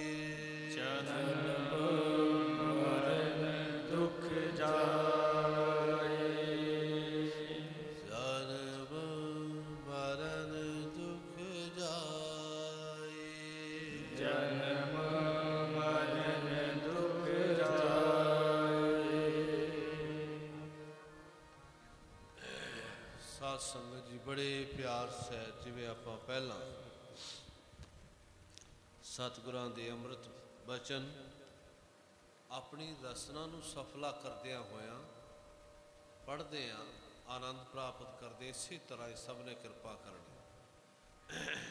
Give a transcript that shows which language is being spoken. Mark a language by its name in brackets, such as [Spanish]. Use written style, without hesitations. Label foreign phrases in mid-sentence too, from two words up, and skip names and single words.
[Punjabi] ਜਨਮ ਮਰਣ ਦੁਖ ਜਾਏ ਜਨਮ ਮਰਣ ਦੁਖ ਜਾਏ ਜਨਮ ਮਰਣ ਦੁਖ ਜਾਏ। ਸਾਧ ਸੰਗਤ ਜੀ ਬੜੇ ਪਿਆਰ ਸਹਿਤ ਜਿਵੇਂ ਆਪਾਂ ਪਹਿਲਾਂ ਸਤਿਗੁਰਾਂ ਦੇ ਅੰਮ੍ਰਿਤ ਬਚਨ ਆਪਣੀ ਰਸਨਾ ਨੂੰ ਸਫਲਾ ਕਰਦਿਆਂ ਹੋਇਆਂ ਪੜ੍ਹਦੇ ਹਾਂ, ਆਨੰਦ ਪ੍ਰਾਪਤ ਕਰਦੇ, ਇਸੇ ਤਰ੍ਹਾਂ ਹੀ ਸਭ ਨੇ ਕਿਰਪਾ ਕਰਨੀ।